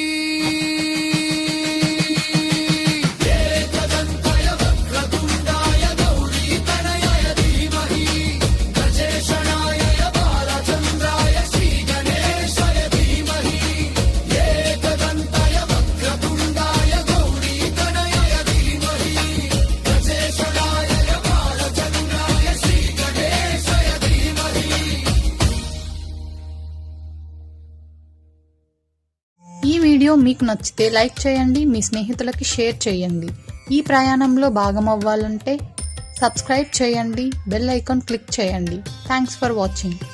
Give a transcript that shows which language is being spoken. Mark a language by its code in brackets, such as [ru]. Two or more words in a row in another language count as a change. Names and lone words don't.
[sa] एकदन्ताय वक्रतुण्डाय गौरीतनयाय धीमहि गजेशनाय बालचन्द्राय श्रीगणेशाय धीमहि एकदन्ताय वक्रतुण्डाय गौरीतनयाय धीमहि गजेशनाय बालचन्द्राय श्रीगणेशाय धीमहि [te] ఈ వీడియో మీకు నచ్చితే లైక్ చేయండి, మీ స్నేహితులకి షేర్ చేయండి. ఈ ప్రయాణంలో భాగమవ్వాలంటే సబ్స్క్రైబ్ చేయండి, [en] bell icon click [te] చేయండి. [en] thanks for watching.